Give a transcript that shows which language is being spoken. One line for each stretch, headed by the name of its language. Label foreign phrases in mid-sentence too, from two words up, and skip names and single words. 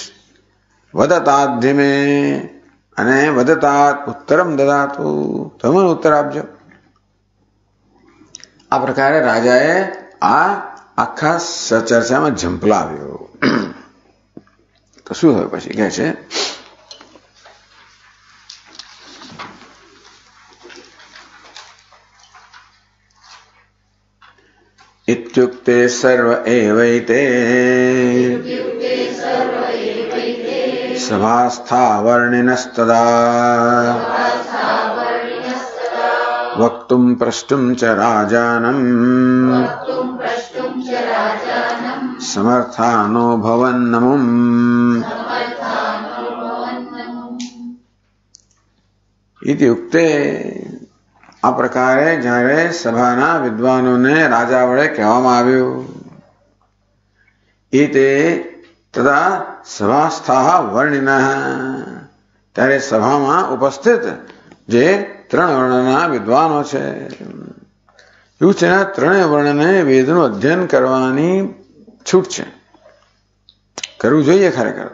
Sanskrit: वदताद्धि मे. અને वदतात उत्तरम ददातु.
Gujarati: તમે ઉત્તર આપજો. આ પ્રકારે રાજાએ આ આખા ચર્ચામાં ઝંપલાવ્યો. તો શું થયું પછી કહે છે,
Sanskrit: इत्युक्ते सर्व एवैते सभास्था वर्णिनस्तदा वक्तुं प्रष्टुं च राजानम् समर्थानो भवन्नमुम्.
Gujarati: इत्युक्ते આ પ્રકારે જ્યારે સભાના વિદ્વાનોને રાજા વડે કહેવામાં આવ્યું, એ તે
Sanskrit: तथा सभास्था वर्णिन,
Gujarati: ત્યારે સભામાં ઉપસ્થિત જે 3 વર્ણના વિદ્વાનો છે, એવું છે ને 3 વર્ણને વેદનું અધ્યયન કરવાની છૂટ છે, કરવું જોઈએ ખરેખર.